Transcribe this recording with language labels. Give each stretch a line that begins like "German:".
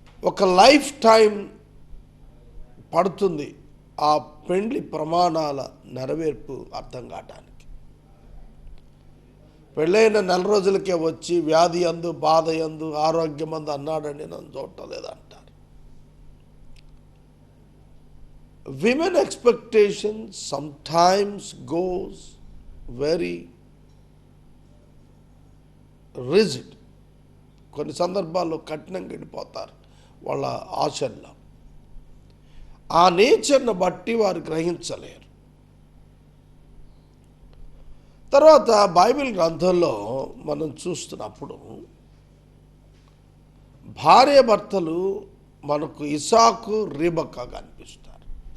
Telugu: ఒక life time పడుతుంది ఆ పెండ్లి ప్రమాణాల నెరవేర్పు అర్థం కావటానికి. పెళ్ళైన నెల రోజులకే వచ్చి వ్యాధి అందు, బాధ అందు, ఆరోగ్యం అందు అన్నాడండి నన్ను చూడటం లేదంటారు.
English: Women expectations sometimes goes very rigid.
Telugu: కొన్ని సందర్భాల్లో కఠినంగా గడిపోతారు వాళ్ళ ఆశల్లో. ఆ నేచర్ను బట్టి వారు గ్రహించలేరు. తర్వాత బైబిల్ గ్రంథంలో మనం చూస్తున్నప్పుడు భార్య భర్తలు మనకు ఇసాకు, రిబకా కనిపిస్తారు.